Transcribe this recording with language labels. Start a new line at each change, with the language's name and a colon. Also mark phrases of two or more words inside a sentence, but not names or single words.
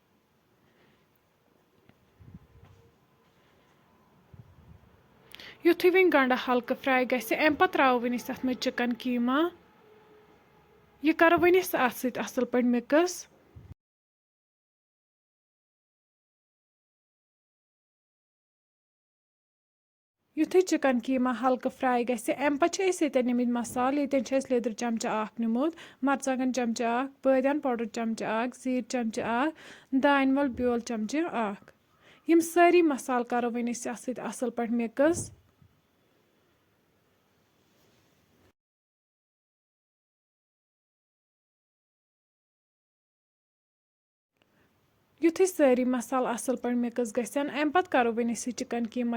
Kashmiri: युथु वन गंड हल्का फ्राई गि अम पे त्रो वन अत मज चिकन कीमा यह करो वन अत असल पे मिक्स युथु चिकन कीमा हल्का फ्राई गि अम पे निमित मसाल ये लेदर चमचा निमुत मरचांगन चमचा बादियान पाउडर चमचा जीर चमचा दान वल ब्योल चमचा यम सारी मसाल करो वन असल पे मिक्स युथु सारी मसाल असल पे मिक्स गन अम पे करो वन चिकन कीमा